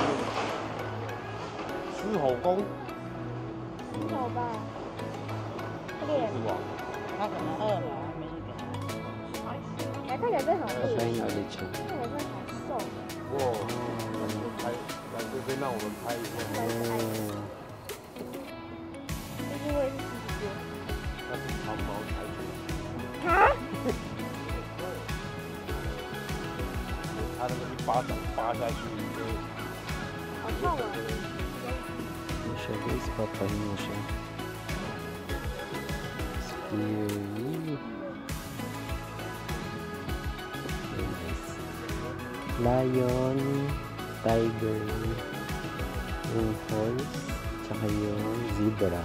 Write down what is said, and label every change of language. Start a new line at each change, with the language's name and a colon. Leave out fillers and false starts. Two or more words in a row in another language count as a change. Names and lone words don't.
Chinese: 狮吼功，好吧，是吧？他可能饿了，没人给他。哎，看起来真的好饿，
Filipino: Patayin ulit siya.
Chinese: 看起来真的好瘦。不过拍来这边让我们拍一下， Oh. 就是因为是狮子座。那是长毛才子，哈？他那个一巴掌扒下去，好痛啊！
Filipino: Ano siya guys, papahin mo siya. Scary.
English: Okay, guys. Lion, tiger,
Filipino: yung horse, tsaka yung zebra.